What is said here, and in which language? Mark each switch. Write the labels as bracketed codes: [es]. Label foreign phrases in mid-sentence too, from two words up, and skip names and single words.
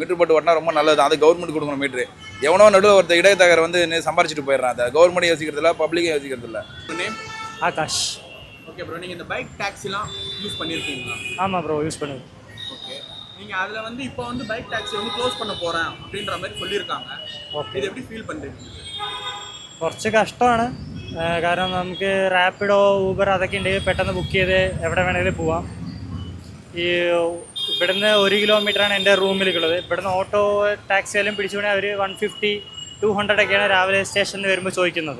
[ta] மீட்டர் போட்டு ஓட்டினா ரொம்ப நல்லது, அது கவர்மெண்ட் கொடுக்கணும் மீட்ரு. எவனோ நடுவில் ஒருத்தர் இடைத்தகர் வந்து சம்பாரிச்சிட்டு போயிடுறான், அதை கவர்மெண்ட் யோசிக்கிறதில்ல, பப்ளிக்கும் யோசிக்கிறதில்ல. ஆகாஷ். [en] okay bro, [ta] நீங்கள் இந்த [en] bike taxi [ta] யூஸ் பண்ணியிருக்கீங்களா? ஆமாம் ப்ரோ, யூஸ் பண்ணுவேன். ஓகே, நீங்கள் அதில் வந்து இப்போ வந்து [en] bike taxi [ta] வந்து க்ளோஸ் பண்ண போகிறேன் அப்படின்ற மாதிரி சொல்லியிருக்காங்க. [ml] ഓക്കെ, [ta] இது எப்படி ஃபீல் பண்ணுறீங்க? [ml] കുറച്ച് കഷ്ടമാണ്. കാരണം നമുക്ക് റാപ്പിഡോ ഊബർ അതൊക്കെ ഉണ്ടെങ്കിൽ പെട്ടെന്ന് ബുക്ക് ചെയ്ത് എവിടെ വേണമെങ്കിലും പോവാം. ഈ ഇവിടുന്ന് 1 കിലോമീറ്ററാണ് എൻ്റെ റൂമിലേക്കുള്ളത്. ഇവിടുന്ന് ഓട്ടോ ടാക്സിയെല്ലാം പിടിച്ചുകൊണ്ട് അവർ 150-200 ഒക്കെയാണ് രാവിലെ സ്റ്റേഷനിൽ വരുമ്പോൾ ചോദിക്കുന്നത്.